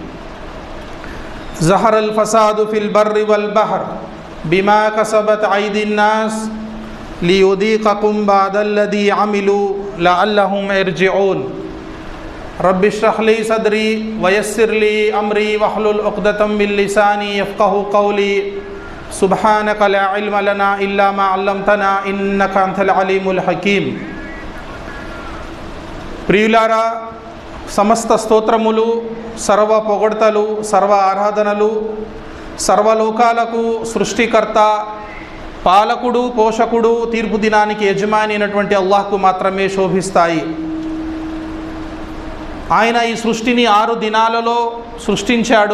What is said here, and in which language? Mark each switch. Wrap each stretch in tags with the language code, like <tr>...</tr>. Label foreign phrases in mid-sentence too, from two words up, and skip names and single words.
<ar>ظهر الفساد في البر والبحر بما كسبت أيدي الناس ليذيقهم بعض الذي عملوا لعلهم يرجعون رب اشرح لي صدري ويسر لي أمري واحلل عقدة من لساني يفقهوا قولي سبحانك لا علم لنا إلا ما علمتنا إنك أنت العليم الحكيم.</ar> <te>प्रियुलारा, समस्त స్తోత్రములు, సర్వ పొగడ్తలు, సర్వ ఆరాధనలు సర్వలోకాలకు సృష్టికర్త, పాలకుడు, పోషకుడు, తీర్పు దినానికి యజమాని అయినటువంటి అల్లాహ్కు మాత్రమే శోభిస్తాయి. ఆయన ఈ సృష్టిని 6 దినాలలో సృష్టించాడు.</te>